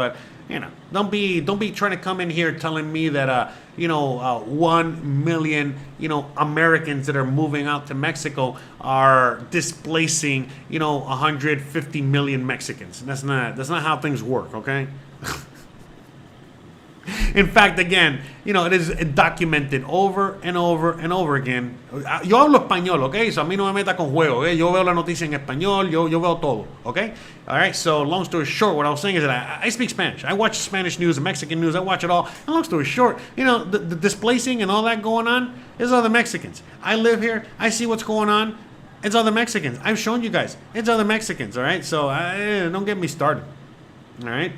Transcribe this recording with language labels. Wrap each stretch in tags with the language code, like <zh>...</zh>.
<en>But, you know, don't be trying to come in here telling me that, you know, 1 million, you know, Americans that are moving out to Mexico are displacing, you know, 150 million Mexicans. That's not how things work, okay? In fact, again, you know, it is documented over and over and over again.</en> <es>Yo hablo español, okay? So a mí no me meta con juego, okay? Yo veo la noticia en español, yo veo todo, okay?</es> <en>All right, so long story short, what I was saying is that I speak Spanish. I watch Spanish news, Mexican news, I watch it all. And long story short, you know, the displacing and all that going on is all the Mexicans. I live here, I see what's going on. It's all the Mexicans. I've shown you guys. It's all the Mexicans, all right? So don't get me started, all right?</en>